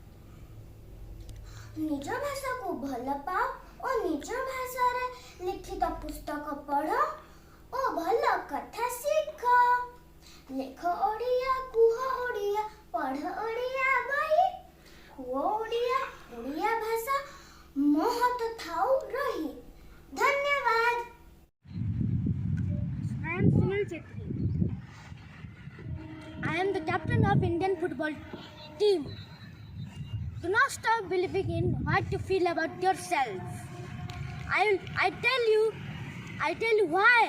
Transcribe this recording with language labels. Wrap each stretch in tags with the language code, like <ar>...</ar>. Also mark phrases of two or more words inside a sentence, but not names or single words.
<or>ନିଜ ଭାଷାକୁ ଭଲ ପାଅ ଓ ନିଜ ଭାଷାରେ ଲିଖିତ ପୁସ୍ତକ ପଢ଼ ଓ ଭଲ କଥା ଶିଖ। ଲେଖ ଓଡ଼ିଆ, କୁହ ଓଡ଼ିଆ, ପଢ଼ ଓଡ଼ିଆ ବହି, କୁହ ଓଡ଼ିଆ, ଓଡ଼ିଆ ଭାଷା ମହତ ଥାଉ ରହି। ଧନ୍ୟବାଦ।</or> <en>I am Sunil Chetri. I am the captain of Indian football team. Do not stop believing in what you feel about yourself. I tell you why.</en>